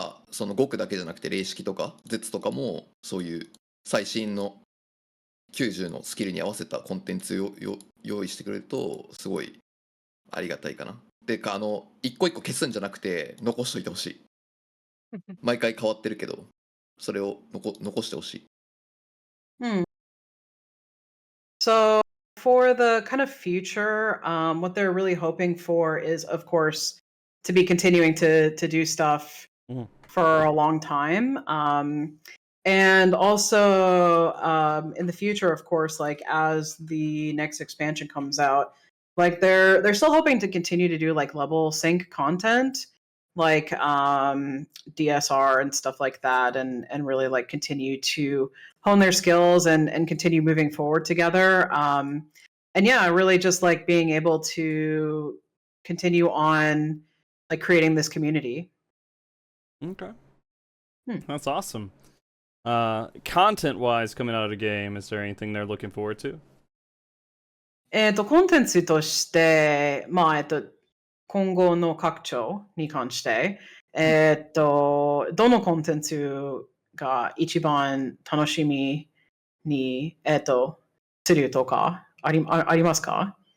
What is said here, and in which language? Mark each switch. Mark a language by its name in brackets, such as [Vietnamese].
[Japanese] その5区だけじゃなくて霊式とか絶とかもそういう最新の90のスキルに合わせたコンテンツを用意してくれるとすごいありがたいかな。でか一個一個消すんじゃなくて残しといてほしい。毎回変わってるけどそれを残してほしい。 [English] So for the kind of future, what they're really hoping for is, of course, to be continuing to do stuff for a long time. And also in the future, of course, like as the next expansion comes out, like they're still hoping to continue to do like level sync content, like DSR and stuff like that, and really like continue to hone their skills and continue moving forward together. And yeah, really just like being able to continue on like creating this community. Okay. That's awesome. Content-wise, coming out of the game, is there anything they're looking forward to? [Japanese] コンテンツとして、今後の拡張に関して、どのコンテンツが一番楽しみに、するとかありますか？